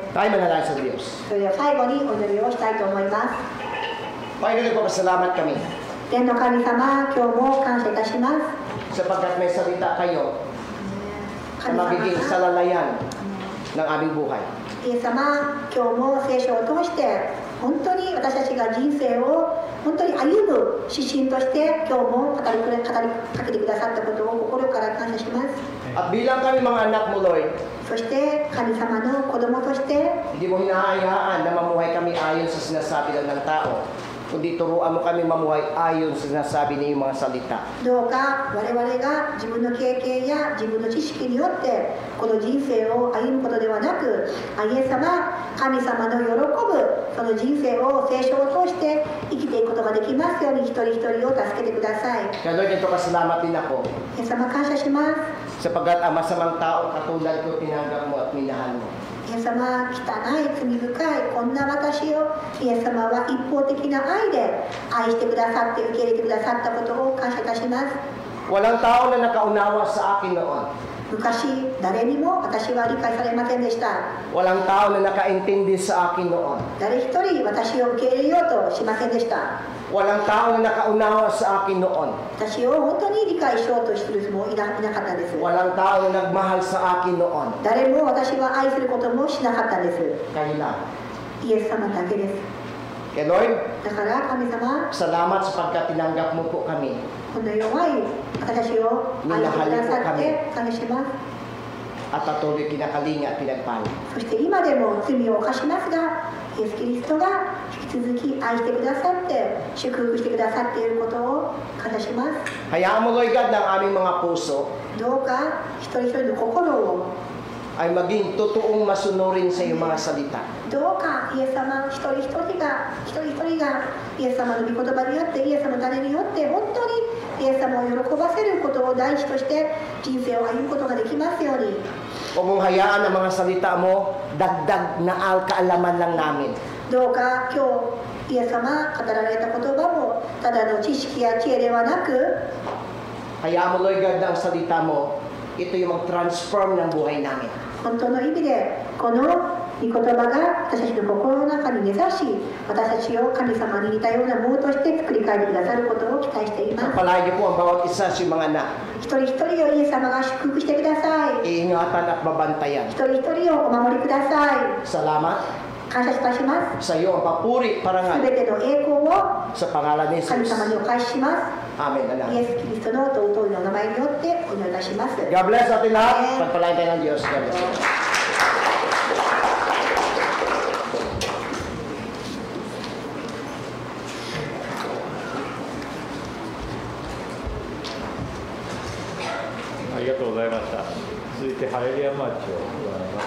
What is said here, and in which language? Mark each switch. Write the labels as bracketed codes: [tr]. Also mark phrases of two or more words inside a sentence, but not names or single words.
[tl] Tayo manalangin sa Diyos. [ja] それでは最後にお祈りをしたいと思います。 [tl] Panginoon, nagpapasalamat kami [ja] 天の神様、今日も感謝いたします。 [tl] sapagkat may salita kayo [ja] 神 [tl] na [ja] 様 [tl] magiging [ja] が [tl] salalayan ng aming buhay. [ja] イエス様、今日も聖書を通して本当に私たちが人生を本当に歩む指針として今日も語りかけてくださったことを心から感謝します。 [tl] At bilang kami mga anak mo, Lord, [ja] そして神様の子供として [tl] hindi mo hinahayaan na mamuhay kami ayon sa sinasabi lang ng tao, kundi turuan mo kami mamuhay ayon sa sinasabi ng iyong mga salita. [ja] どうか我々が自分の経験や自分の知識によってこの人生を歩むことではなく、イエス様、神様の喜ぶその人生を聖書を通して生きていくことができますように一人一人を助けてください。 [tl] Kaya Lord, ito pasalamat din ako [ja] イエス様、感謝します。 [tl] sapagkat ang masamang tao katulad ko tinanggap mo at minahal mo. [ja] イエス様、汚い罪深いこんな私をイエス様は一方的な愛で愛してくださって受け入れてくださったことを感謝いたします。 [tl] Walang tao na nakaunawa sa akin noon. [ja] 昔誰にも私は理解されませんでした。 [tl] Walang tao na nakaintindi sa akin noon. [ja] 誰一人私を受け入れようとしませんでした。 [tl] Walang tao na nakaunawa sa akin noon. [ja] 私を本当に理解しようとする人もいなかったんです。 [tl] Walang tao na nagmahal sa akin noon. [ja] 誰も私は愛することもしなかったんです。 [tl] Kayo lang. [ja] イエス様だけです。 [tl] Kaya Lord, [ja] だから神様、 [tl] salamat sapagkat tinanggap mo po kami. [ja] この弱い私を愛してくださって感謝します。 [tl] At patuloy kinakalinga at pinagpala. [ja] そして今でも罪を犯しますが、イエス・キリストが引き続き愛してくださって祝福してくださっていることを感謝します。 [tl] Hayaan mo, Lord God, ng aming mga puso [ja] どうか一人一人の心を [tl] ay maging totoong masunurin sa iyong mga salita. [ja] どうかイエス様一人一人がイエス様の御言葉によってイエス様の種によって本当にイエス様を喜ばせることを第一として人生を歩むことができますように。 [tl] Huwag mong hayaan ang mga salita mo dagdag na kaalaman lang namin. [ja] どうか今日イエス様語られた言葉もただの知識や知恵ではなく、 [tl] Hayaan mo, Lord God, na ang salita mo, ito yung mag-transform ng buhay namin. [ja] 本当の意味でこの御言葉が私たちの心の中に根ざし、私たちを神様に似たようなものとして作り変えてくださることを期待しています。 [tl] Pagpalain niyo po ang bawat isa sa iyong mga anak. [ja] 一人一人をイエス様が祝福してください。 [tl] Iingatan at babantayan. [ja] 一人一人をお守りください。 [tl] Salamat [ja] 感謝いたします。 [tl] sa iyo ang papuri, [ja] す [tl] parangal [ja] べての栄光を [tl] sa pangalan ni [ja] 神 [tl] Jesus. [ja] 様にお返ししま [tl] Amen. [ja] す。 [tl] Anak. [ja] イエス・キリストの尊いの名前によってお祈りいたします。 [en] God bless [tl] natin lahat. Pagpalain tayo ng Diyos. [en] God bless. [ja] ありがとうございました。続いてハレルヤマーチをご覧になります。